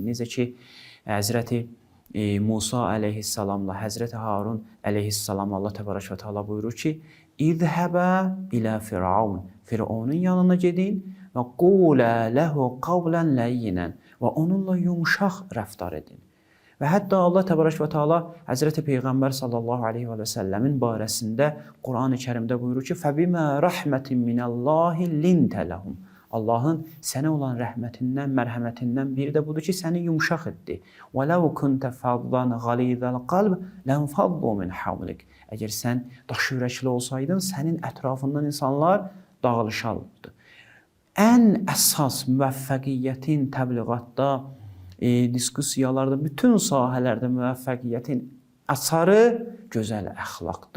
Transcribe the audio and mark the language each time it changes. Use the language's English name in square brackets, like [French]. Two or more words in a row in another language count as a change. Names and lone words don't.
[Azerbaijani] Necə ki, Həzrəti Musa əleyhissalamla Həzrəti Harun əleyhissalam Allah [Arabic] تبارك وتعالى [Azerbaijani] buyurur ki, [Arabic] اذهبا إلى فرعون. [Azerbaijani] Firavunun yanına gedin və [Arabic] قولا له قولا لينا [Azerbaijani] və onunla yumşaq rəftar edin. Və hətta Allah [Arabic] تبارك وتعالى [Azerbaijani] Həzrəti Peyğəmbər [Arabic] صلى الله عليه وسلم [Azerbaijani] barəsində Qur'an-ı Kərimdə buyurur ki, [Arabic] فَبِمَا رَحْمَةٍ مِنَ اللّٰهِ لِنْتَ لَهُمْ. [Azerbaijani] Allahın sənə olan rəhmətindən, mərhəmətindən biri də budur ki, səni yumşaq etdi. [Arabic] وَلَوْ كُنْتَ فَضًّا غَلِيظَ الْقَلْبِ لَنْفَضُّوا مِنْ حَوْلِكَ. [Azerbaijani] Əgər sən daş ürəkli olsaydın, sənin ətrafından insanlar dağılışardı. Ən əsas müvəffəqiyyətin təbliğatda, diskusiyalarda, bütün sahələrdə müvəffəqiyyətin əsarı gözəl əxlaqdır.